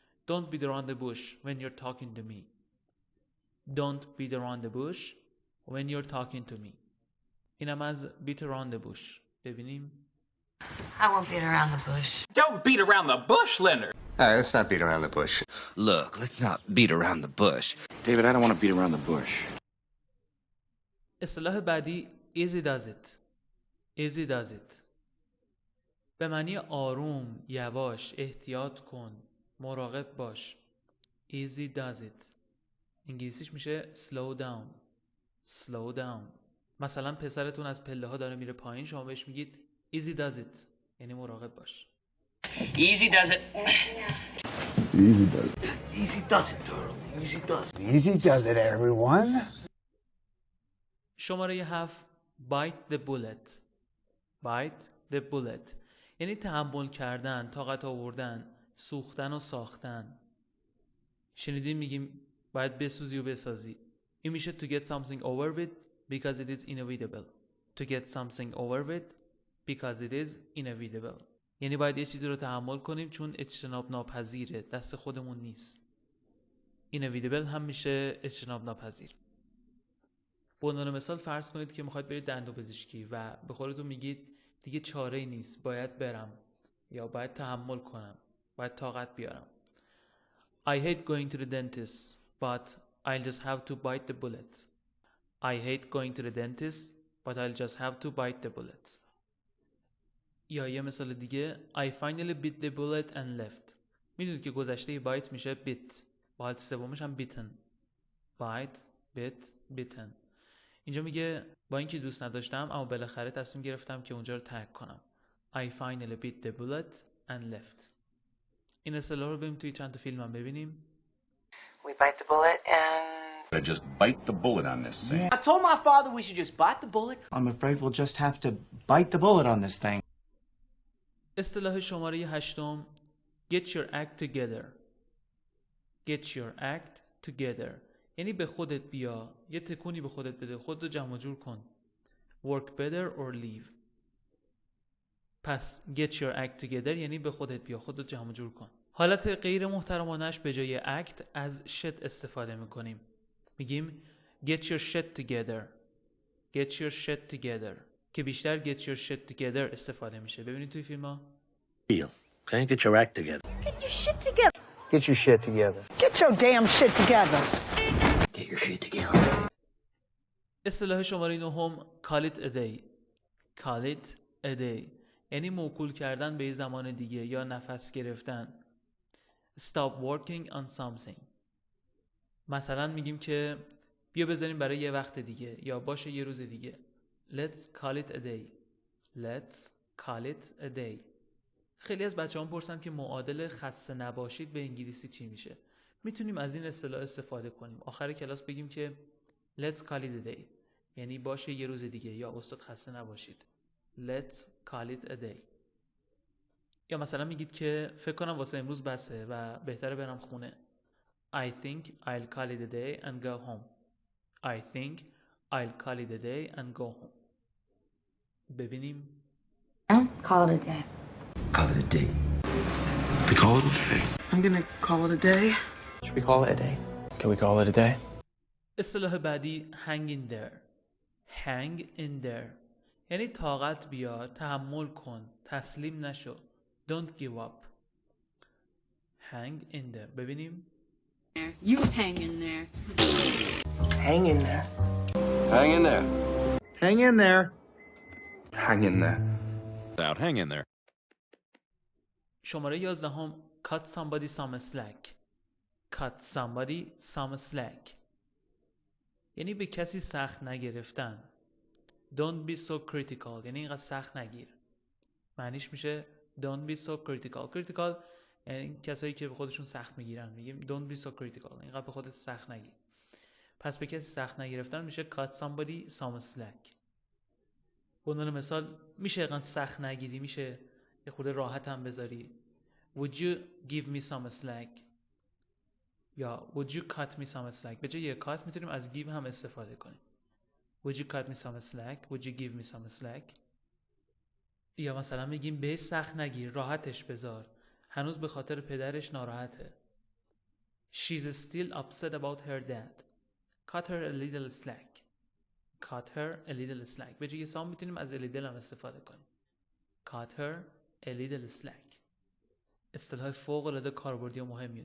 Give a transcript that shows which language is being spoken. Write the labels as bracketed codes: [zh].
[en] Don't beat around the bush when you're talking to me. Don't beat around the bush when you're talking to me. [fa] اینم از [en] beat around the bush. [fa] ببینیم. [en] I won't beat around the bush. Don't beat around the bush, Leonard. All right, let's not beat around the bush. Look, let's not beat around the bush. David, I don't want to beat around the bush. [fa] اصطلاح بعدی [en] easy does it. easy does it. [fa] به معنی آروم، یواش، احتیاط کن، مراقب باش. [en] easy does it. [fa] انگلیسیش میشه [en] slow down. slow down. [fa] مثلا پسرتون از پله ها داره میره پایین، شما بهش میگید [en] easy does it. [fa] یعنی مراقب باش. [en] Easy does it. Easy does it. Easy does it, darling. Easy does it. Easy does it, everyone. [fa] شماره 7 [en] bite the bullet. bite the bullet. [fa] یعنی تحمل کردن، طاقت آوردن، سوختن و ساختن. شنیدین میگیم باید بسوزی و بسازی. این میشه [en] to get something over with because it is inevitable. to get something over with because it is inevitable. [fa] یعنی باید یه چیزی رو تحمل کنیم چون اجتناب ناپذیره، دست خودمون نیست. inevitable هم میشه اجتناب ناپذیر. به عنوان مثال فرض کنید که میخواید برید دندونپزشکی و به خودتون میگید دیگه چاره‌ای نیست، باید برم یا باید تحمل کنم، باید طاقت بیارم. [en] I hate going to the dentist, but I'll just have to bite the bullet. I hate going to the dentist, but I'll just have to bite the bullet. [fa] یا یه مثال دیگه [en] I finally bit the bullet and left. [fa] میدونید که گذشته bite میشه bit، با حالت سومش هم bitten. [en] bite, bit, bitten. [fa] اینجا میگه با اینکه دوست نداشتم اما بالاخره تصمیم گرفتم که اونجا رو ترک کنم. [en] I finally bit the bullet and left. [fa] این اصطلاح رو بریم توی چند تا فیلم هم ببینیم. [en] We bite the bullet and... I just bite the bullet on this thing. I told my father we should just bite the bullet. I'm afraid we'll just have to bite the bullet on this thing. [fa] اصطلاح شماره 8 [en] get your act together. get your act together. [fa] یعنی به خودت بیا، یه تکونی به خودت بده، خودتو جمع جور کن. [en] work better or leave. [fa] پس get your act together یعنی به خودت بیا، خودتو جمع جور کن. حالت غیر محترمانش به جای act از shit استفاده میکنیم. میگیم [en] get your shit together. get your shit together [fa] که بیشتر [en] get your shit together [fa] استفاده میشه. ببینید توی فیلم ها. [en] Okay, get your act together. Get your shit together. Get your shit together. Get your damn shit together. Get your shit together. [fa] اصطلاح شماره 9 [en] call it a day. call it a day [fa] یعنی موکول کردن به یه زمان دیگه یا نفس گرفتن. [en] stop working on something. [fa] مثلا میگیم که بیا بذاریم برای یه وقت دیگه یا باشه یه روز دیگه. [en] let's call it a day. let's call it a day. [fa] خیلی از بچه‌ها پرسن که معادل خسته نباشید به انگلیسی چی میشه. میتونیم از این اصطلاح استفاده کنیم. آخر کلاس بگیم که [en] let's call it a day [fa] یعنی باشه یه روز دیگه یا استاد خسته نباشید. [en] let's call it a day. [fa] یا مثلا میگید که فکر کنم واسه امروز بسه و بهتره برم خونه. [en] I think I'll call it a day and go home. I think I'll call it a day and go home. [fa] ببینیم. [en] Call it a day. Call it a day. We call it a day. I'm gonna call it a day. Should we call it a day? Can we call it a day? [fa] اصطلاح بعدی [en] hang in there. hang in there [fa] یعنی طاقت بیار، تحمل کن، تسلیم نشو. [en] don't give up. hang in there. [fa] ببینیم. [en] You hang in there. Hang in there. Hang in there. Hang in there. Hang in there. Out, hang in there. [fa] شماره 11 [en] cut somebody some slack. cut somebody some slack [fa] یعنی به کسی سخت نگرفتن. [en] don't be so critical [fa] یعنی اینقدر سخت نگیر. معنیش میشه [en] don't be so critical. critical [fa] یعنی کسایی که به خودشون سخت میگیرن، میگیم [en] don't be so critical، [fa] اینقدر به خودت سخت نگیر. پس به کسی سخت نگرفتن میشه [en] cut somebody some slack. [fa] به عنوان مثال میشه اینقدر سخت نگیری، میشه یه خورده راحت هم بذاری. [en] would you give me some slack [fa] یا [en] would you cut me some slack. [fa] به جای یه cut میتونیم از give هم استفاده کنیم. [en] would you cut me some slack, would you give me some slack. [fa] یا مثلا میگیم به سخت نگیر، راحتش بذار، هنوز به خاطر پدرش ناراحته. [en] she's still upset about her dad, cut her a little slack, cut her a little slack. [fa] به جای سام میتونیم از a little هم استفاده کنیم. [en] cut her a little slack. [fa] اصطلاح فوق العاده کاربردی و مهمیه.